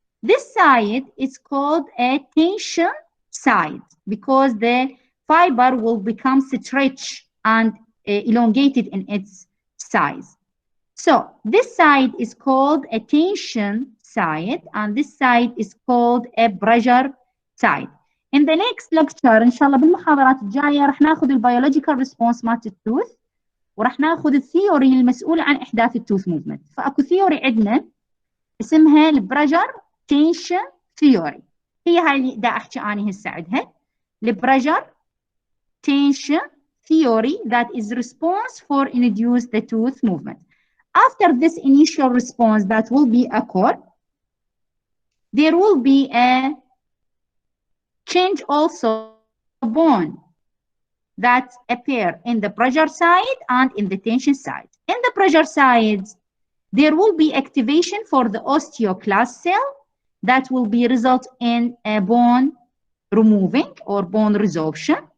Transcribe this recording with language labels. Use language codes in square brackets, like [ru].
[en] This side is called a tension side because the fiber will become stretched and elongated in its size. So this side is called a tension side, and this side is called a pressure side. In the next lecture [ar] إن شاء الله بالمحاضرات الجاية رح ناخذ البيولوجيكال ريسبونس مالت التوث، ورح ناخذ الثيوري المسؤول عن إحداث التوث موفمنت. فأكو ثيوري عندنا اسمها البريشر تنشن ثيوري، هي هاي اللي دا أحكي أنا هسه عندها، البريشر [en] tension theory that is response for induce the tooth movement. After this initial response that will be occurred, there will be a change also bone that appear in the pressure side and in the tension side. In the pressure side, there will be activation for the osteoclast cell that will be result in a bone removing or bone resorption.